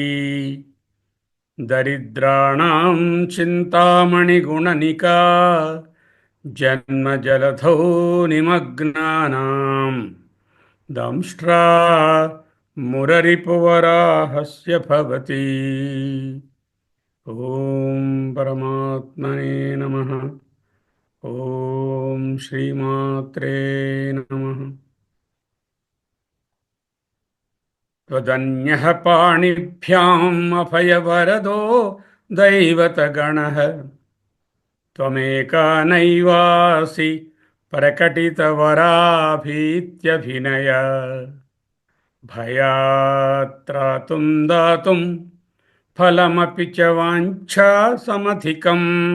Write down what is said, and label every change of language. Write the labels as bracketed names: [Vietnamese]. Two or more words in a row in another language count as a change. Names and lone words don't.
[Sanskrit] దరిద్రాణాం చింతామణిగుణనికా జన్మజలధౌ నిమగ్నానాం దంష్ట్రా మురరిపువరాహస్య భవతి. ఓం పరమాత్మనే నమః. ఓం శ్రీమాత్రే నమః. त्वदन्यः पाणिभ्याम् अभयवरदो दैवतगणः त्वमेका नैवासि प्रकटितवराभीत्यभिनय भयात्त्रातुं दातुं फलमपि च वाञ्छासमधिकं